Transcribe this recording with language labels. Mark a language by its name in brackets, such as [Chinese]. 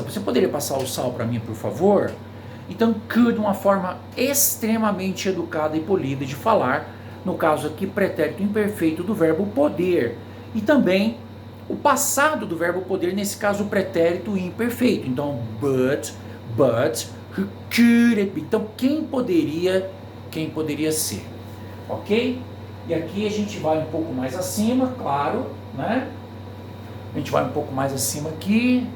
[Portuguese] Você poderia passar o sal para mim, por favor? Então could, uma forma extremamente educada e polida de falar, no caso aqui, pretérito imperfeito do verbo poder. E também o passado do verbo poder, nesse caso o pretérito imperfeito. [English] Então, but, who could it be? [Portuguese] Então, quem poderia ser? Ok? E aqui a gente vai um pouco mais acima, claro, né? A gente vai um pouco mais acima aqui.